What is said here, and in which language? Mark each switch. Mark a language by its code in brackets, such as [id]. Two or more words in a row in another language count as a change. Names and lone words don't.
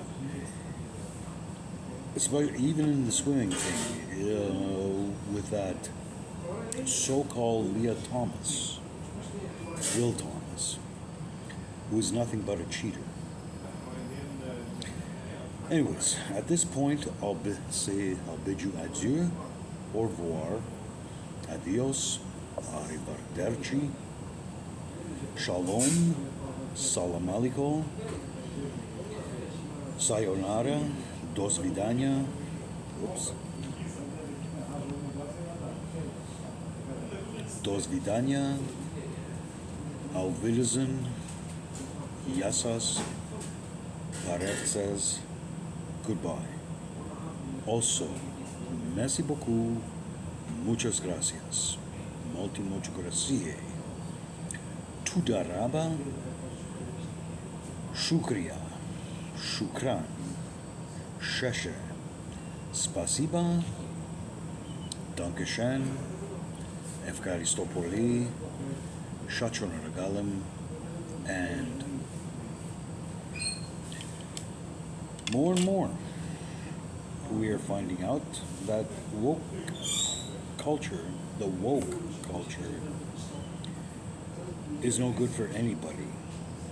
[en] Especially even in the swimming thing, with that so-called Will Thomas, who is nothing but a cheater. Anyways, at this point, I'll bid you adieu, [fr] au revoir, [en] adios, arrivederci, shalom, [ar] سلام عليكم, [en] sayonara, [ru] до свидания, до свидания, [de] auf Wiedersehen, [en] yasas, parezas, goodbye. Also, [fr] merci beaucoup, [es] muchas gracias, muchas gracias, tudaraba, shukriya, shukran, sheshe, spasiba, dankeschön, efkaristopoli, shachon regalim, [en] and more and more, we are finding out that the woke culture, is no good for anybody.